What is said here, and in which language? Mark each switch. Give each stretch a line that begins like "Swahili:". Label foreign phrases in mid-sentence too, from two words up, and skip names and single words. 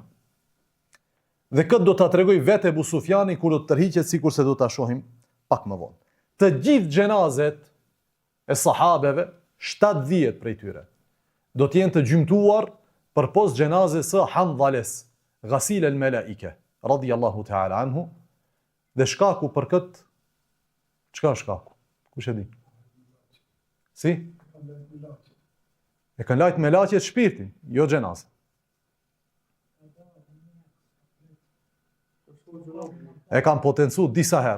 Albanian: Dhe këtë do ta tregoj vetë Ebu Sufjani kur do të tërhiqet, sikurse do ta shohim pak më vonë. Të gjithë xhenazet e sahabeve, 70 prej tyre, do të jenë të gjymtuar përpos xhenazes së Handhales, Ghasil el-Melaike,
Arabic: رضي الله تعالى عنه,
Albanian: dhe shkaku për këtë, çka është shkaku? Kush e di? Si? E kanë lajt me laqet shpirtin, jo xhenazën. E kam potencu disa herë.